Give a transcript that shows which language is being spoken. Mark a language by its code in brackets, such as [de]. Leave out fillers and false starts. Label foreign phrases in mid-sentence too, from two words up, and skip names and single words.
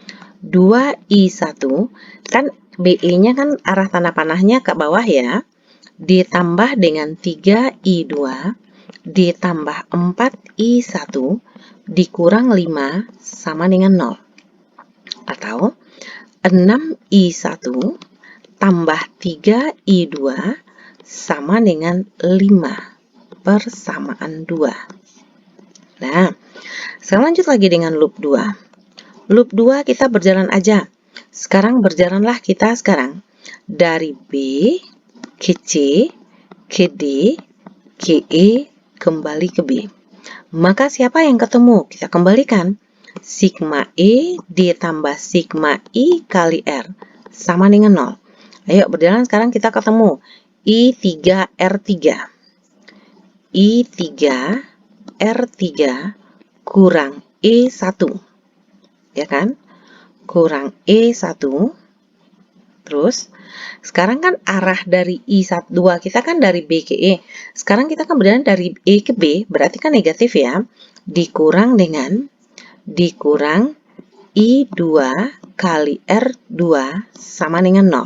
[id] 2I1 kan BE-nya kan arah tanda panahnya ke bawah ya. Ditambah dengan 3I2 ditambah 4I1 dikurang 5 sama dengan 0. Atau 6I1 tambah 3I2 sama dengan 5 persamaan 2. Nah, sekarang lanjut lagi dengan loop 2. Loop 2 kita berjalan aja. Sekarang berjalanlah kita sekarang dari B ke C, ke D, ke E, kembali ke B. Maka siapa yang ketemu? Kita kembalikan. Sigma E ditambah sigma I kali R sama dengan 0. Ayo berjalan sekarang kita ketemu. I3R3. I3R3 kurang E1. Ya kan? Kurang E1. Terus, sekarang kan arah dari I2 kita kan dari B ke E. Sekarang kita kan berjalan dari E ke B, berarti kan negatif ya. Dikurang I2 kali R2 sama dengan 0.